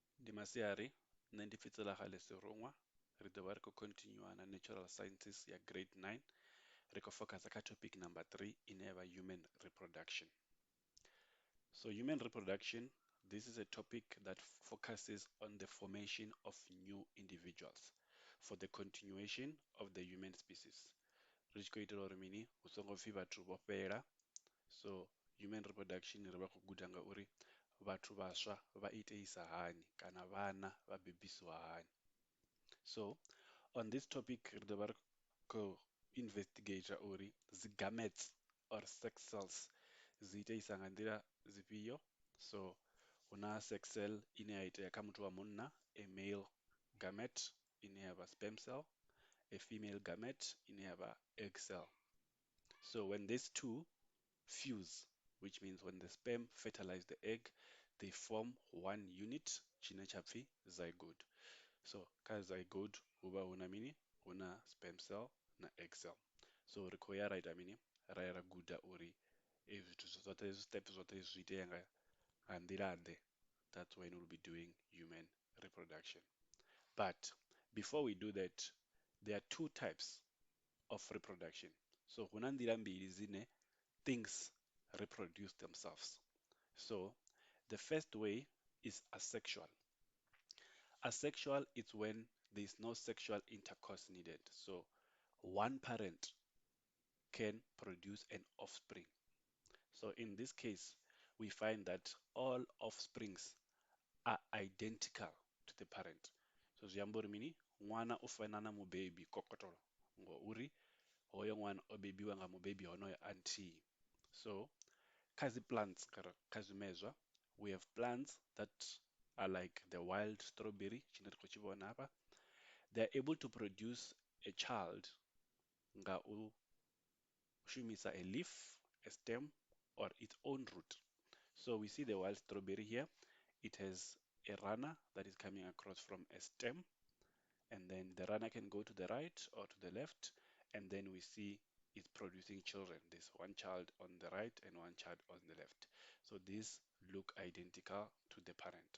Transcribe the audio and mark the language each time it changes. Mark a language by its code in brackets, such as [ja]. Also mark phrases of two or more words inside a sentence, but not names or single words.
[ve] Ndi masiari, nṋe ndi Fitsela Galese Rongwa, ri ḓovha ri khou continue na [en] natural sciences [ve] ya grade 9. Ri khou focus kha [en] topic number [ve] 3 ine ya vha [en] human reproduction. So human reproduction, this is a topic that focuses on the formation of new individuals for the continuation of the human species. [ve] Ri tshi khou itela uri mini, hu songo pfi vhathu vho fhela. [en] So human reproduction [ve] ri vha khou guda nga uri vhathu vhaswa vha iteisa hani kana vhana vha bebisiwa hani. [en] So on this topic [ve] ri ḓovha ri khou investigate uri dzi [en] gametes or sex cells [ve] dzi iteisa nga nḓila dzifhio. So huna [en] sex cell [ve] ine ya itea kha muthu wa munna, [en] a male gamete [ve] ine ya vha [en] sperm cell, a female gamete [ve] ine ya vha [en] egg cell. So when these two fuse, which means when the sperm fertilize the egg, they form one unit [ve] tshine tsha pfi [en] zygote. [ve] So kha zygote huvha huna mini, huna [en] sperm cell [ve] na [en] egg cell. [ve] So ri khou ya ra ita mini, ra ya ra guda uri zwithu zwoṱhe, steps zwoṱhe zwi itea nga nḓila ḓe. [en] That's when we'll be doing human reproduction. But before we do that, there are two types of reproduction. [ve] So huna nḓila mbili dzine [en] things reproduce themselves. So the first way is asexual. Asexual is when there is no sexual intercourse needed. So one parent can produce an offspring. So in this case, we find that all offsprings are identical to the parent. [ve] So zwi amba uri mini, ṅwana u fana na mubebi kokotolo ngouri hoyo ṅwana o bebiwa nga mubebi honoyo a nthihi. So kha dzi plants, kha zwimedzwa, [en] we have plants that are like the wild strawberry [ve] tshine ri khou tshi vhona hafha. [en] They are able to produce a child [ve] nga u shumisa [en] a leaf, a stem, or its own root. So we see the wild strawberry here. It has a runner that is coming across from a stem, and then the runner can go to the right or to the left, and then we see it's producing children. There's one child on the right and one child on the left. So these look identical to the parent.